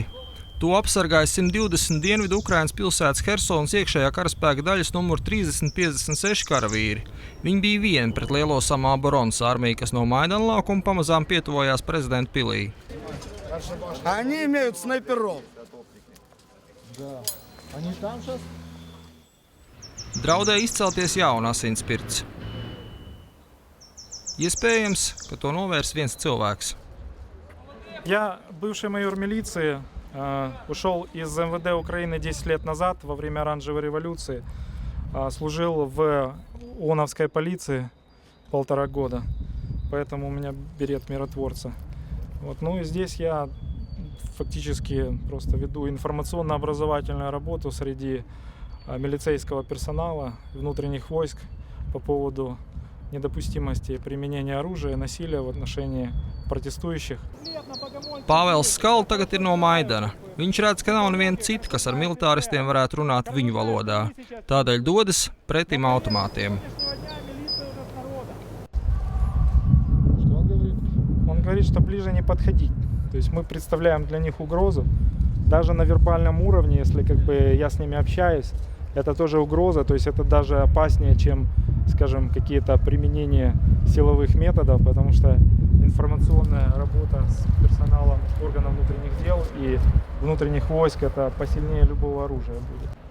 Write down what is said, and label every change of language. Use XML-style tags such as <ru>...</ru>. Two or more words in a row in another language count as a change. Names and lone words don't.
<lv>To apsargāja 120 dienvidu Ukrainas pilsētas Hersonas iekšējā karaspēka daļas numur 3056 karavīri. Viņi bija vieni pret lielo Samoboronas armiju, kas no Maidana laukuma pamazām pietuvojās prezidenta pilī.</lv> <ru>Они имеют снайперов. Да. Они там сейчас?</ru> <lv>Draudēja izcelties jauna asinspirts. Iespējams, ka to novērs viens cilvēks.</lv> <ru>Я бывший майор милиции, ушел из МВД Украины 10 лет назад во время оранжевой революции. Служил в ООНовской полиции 1,5 года, поэтому у меня берет миротворца. Вот. Ну и здесь я фактически просто веду информационно-образовательную работу среди милицейского персонала, внутренних войск по поводу недопустимости применения оружия и насилия в отношении протестующих.</ru> <lv>Pāvels Skala tagad ir no Maidana. Viņš redz, ka nav neviena cita, kas ar militāristiem varētu runāt viņu valodā. Tādēļ dodas pretim automātiem.</lv> <ru>Он говорит, что ближе не подходить. То есть мы представляем для них угрозу. Даже на вербальном уровне, если я с ними общаюсь, это тоже угроза. То есть это даже опаснее, чем, скажем, какие-то применения силовых методов, потому что информационная работа с персоналом органов внутренних дел и внутренних войск это посильнее любого оружия будет.</ru>